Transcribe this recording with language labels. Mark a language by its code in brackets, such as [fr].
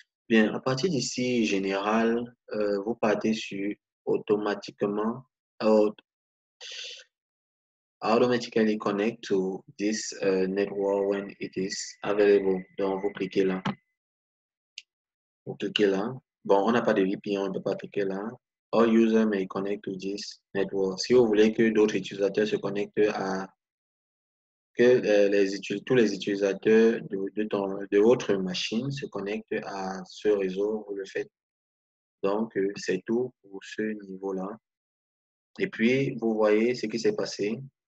[fr] Bien, à partir d'ici, général, vous partez sur automatiquement, [en] automatically connect to this network when it is available. [fr] Donc, vous cliquez là. Vous cliquez là. Bon, on n'a pas de VPN, on ne peut pas cliquer là. [en] All users may connect to this network. [fr] Si vous voulez que d'autres utilisateurs se connectent à tous les utilisateurs de votre machine se connectent à ce réseau, vous le faites. Donc, c'est tout pour ce niveau-là. Et puis, vous voyez ce qui s'est passé.